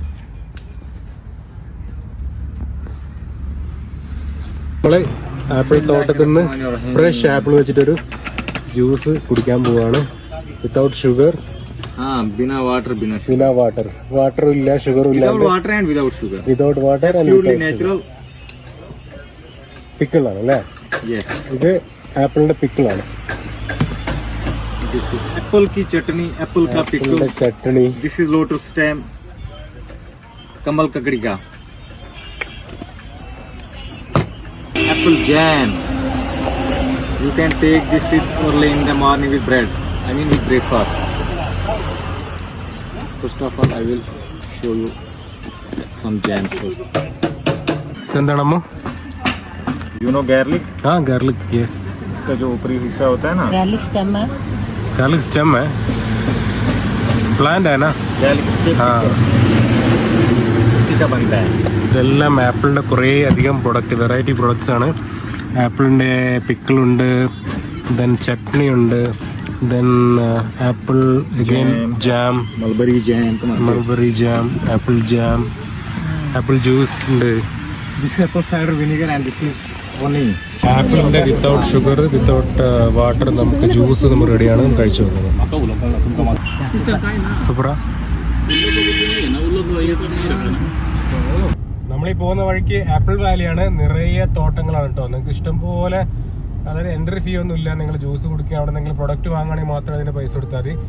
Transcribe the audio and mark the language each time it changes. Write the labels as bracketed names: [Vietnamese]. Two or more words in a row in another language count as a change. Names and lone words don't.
[Malayalam] നമ്മള് ആപ്പിൾ തോട്ടത്തിൽ നിന്ന് [English] fresh apple [Malayalam] വെച്ചിട്ടൊരു ജ്യൂസ് കുടിക്കാൻ പോവാണ്. [English] without sugar, [Hindi] बिना [Malayalam] വാട്ടർ. വാട്ടറും ഇല്ല, ഷുഗറും ഇല്ല. [English] without water and [Malayalam] പിക്കിളാണ് അല്ലേ. ഇത് ആപ്പിളിന്റെ പിക്കിളാണ്. [Hindi] एप्पल की चटनी, एप्पल का पिकल, चटनी. [English] this is lotus stem, [Hindi] कमल ककड़ी का. [English] apple jam. You can take this with early in the morning with bread. I mean with breakfast. First of all, I will show you some jam first. [Malayalam] എന്താണമ്മോ? [English] You know garlic? हाँ garlic, yes. [Hindi] इसका जो ऊपरी हिस्सा होता है ना, [English] garlic stem garlic stem [Hindi] है, प्लांट है ना. [English] garlic stick, [Hindi] हाँ, इसी का बनता है. [Malayalam] ഇതെല്ലാം ആപ്പിളിൻ്റെ കുറേ അധികം പ്രൊഡക്റ്റ്, [English] variety products [Malayalam] ആണ്. ആപ്പിളിൻ്റെ പിക്കിളുണ്ട്, ദെൻ ചട്നി ഉണ്ട്, [English] then apple again jam, Mulberry jam. mulberry jam, apple juice [Malayalam] ഉണ്ട്. [English] This is apple cider vinegar and this is honey. [Malayalam] ആപ്പിളിൻ്റെ [English] without sugar, without water [Malayalam] നമുക്ക് ജ്യൂസ് നമ്മൾ റെഡിയാണ്, കഴിച്ചു നോക്കുന്നത്. സൂപ്പറ. നമ്മളീ പോകുന്ന വഴിക്ക് ആപ്പിൾ വാലിയാണ്, നിറയെ തോട്ടങ്ങളാണ് കേട്ടോ. നിങ്ങൾക്ക് ഇഷ്ടം പോലെ, അതായത് [English] entry fee [Malayalam] ഒന്നും ഇല്ല. നിങ്ങൾ ജ്യൂസ് കുടിക്കുക, അവിടെ എന്തെങ്കിലും പ്രൊഡക്റ്റ് വാങ്ങുകയാണെങ്കിൽ മാത്രമേ അതിന് പൈസ കൊടുത്താൽ മതി.